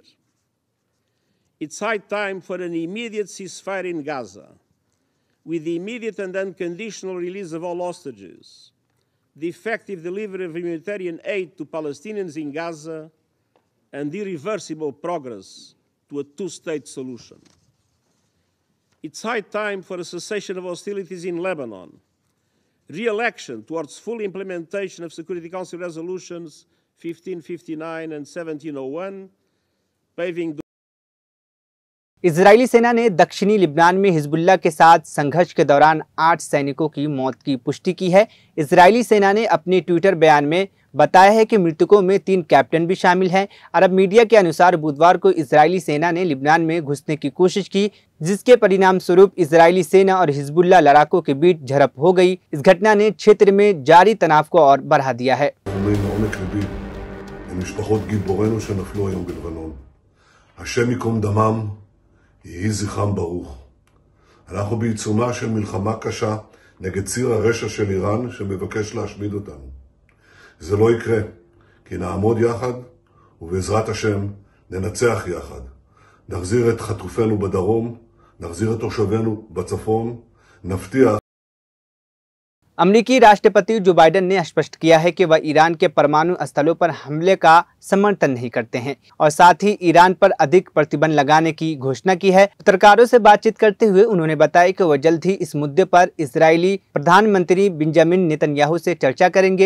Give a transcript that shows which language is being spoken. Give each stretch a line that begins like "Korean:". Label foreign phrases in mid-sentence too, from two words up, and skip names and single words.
English: It's high time for an immediate ceasefire in Gaza, with the immediate and unconditional release of all hostages, the effective delivery of humanitarian aid to Palestinians in Gaza, and irreversible progress to a two-state solution. It's high time for a cessation of hostilities in Lebanon, re-election towards full implementation of Security Council resolutions 1559 and 1701, paving the
Hindi: इजरायली सेना ने दक्षिणी लिबनान में हिजबुल्लाह के साथ संघर्ष के दौरान 8 सैनिकों की मौत की पुष्टि की है। इजरायली सेना ने अपने ट्विटर बयान में बताया है कि मृतकों में 3 कैप्टन भी शामिल हैं। अरब मीडिया के अनुसार बुधवार को इजरायली सेना ने लिबनान में घुसने की कोशिश की, जिसके परिणाम स्वरूप इजरायली सेना और हिजबुल्लाह लड़ाकों के बीच झड़प हो गई। इस घटना ने क्षेत्र में जारी तनाव को और बढ़ा दिया है।
Hebrew: יהי זכרם ברוך. אנחנו בעיצומה של מלחמה קשה נגד ציר הרשע של איראן שמבקש להשמיד אותנו. זה לא יקרה, כי נעמוד יחד ובעזרת השם ננצח יחד. נחזיר את חטופינו בדרום, נחזיר את תושבינו בצפון, נבטיח
Hindi: अमेरिकी राष्ट्रपति जो बाइडेन ने स्पष्ट किया है कि वह ईरान के परमाणु स्थलों पर हमले का समर्थन नहीं करते हैं और साथ ही ईरान पर अधिक प्रतिबंध लगाने की घोषणा की है। पत्रकारों से बातचीत करते हुए उन्होंने बताया कि वह जल्द ही इस मुद्दे पर इजरायली प्रधानमंत्री बेंजामिन नेतन्याहू से चर्चा करेंगे।